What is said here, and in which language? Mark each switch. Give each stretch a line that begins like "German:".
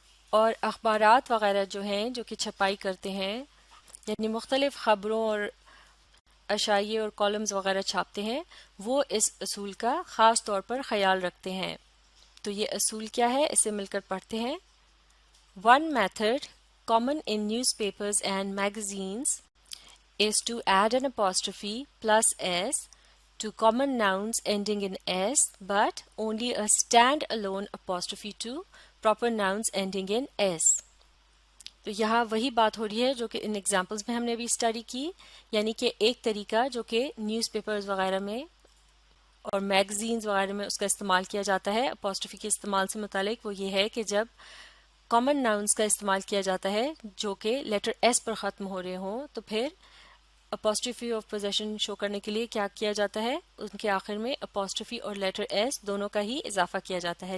Urdu: اور اخبارات وغیرہ جو ہیں جو کہ چھپائی کرتے ہیں یعنی مختلف خبروں اور اشائیے اور کالمز وغیرہ چھاپتے ہیں وہ اس اصول کا خاص طور پر خیال رکھتے ہیں. تو یہ اصول کیا ہے اسے مل کر پڑھتے ہیں.
English: One method common in newspapers and magazines is to add an apostrophe plus s to common nouns ending in s but only a stand-alone apostrophe to proper nouns ending in s.
Urdu: تو یہاں وہی بات ہو رہی ہے جو کہ ان examples میں ہم نے بھی اسٹڈی کی. یعنی کہ ایک طریقہ جو کہ نیوز پیپرز وغیرہ میں اور میگزینز وغیرہ میں اس کا استعمال کیا جاتا ہے اپوسٹرفی کے استعمال سے متعلق وہ یہ ہے کہ جب کامن ناؤنز کا استعمال کیا جاتا ہے جو کہ لیٹر ایس پر ختم ہو رہے ہوں تو پھر اپوسٹرفی آف پوزیشن شو کرنے کے لیے کیا کیا جاتا ہے ان کے آخر میں اپوسٹرفی اور لیٹر ایس دونوں کا ہی اضافہ کیا جاتا ہے.